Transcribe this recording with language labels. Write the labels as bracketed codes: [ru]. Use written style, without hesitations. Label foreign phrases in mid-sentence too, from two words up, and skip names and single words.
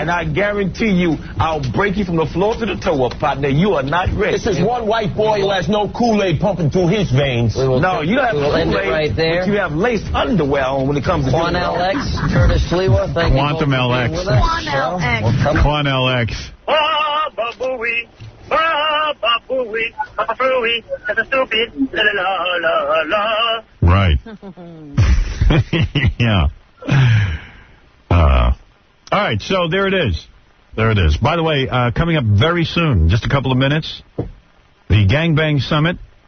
[en] And I guarantee you, I'll break you from the floor to the toe up, partner. You are not ready. This is one white boy who has no Kool-Aid pumping through his veins. No, you don't have Kool-Aid, right there. But you have lace underwear on when it comes to Quan LX, Curtis Sliwa, thank you. Quantum LX. Quan LX. Ba-ba-booey, ba-ba-booey, ba-ba-booey, that's a stupid, la-la-la-la. Right. Yeah. All right, so there it is. There it is. By the way, coming up very soon, just a couple of minutes, the Gangbang Summit.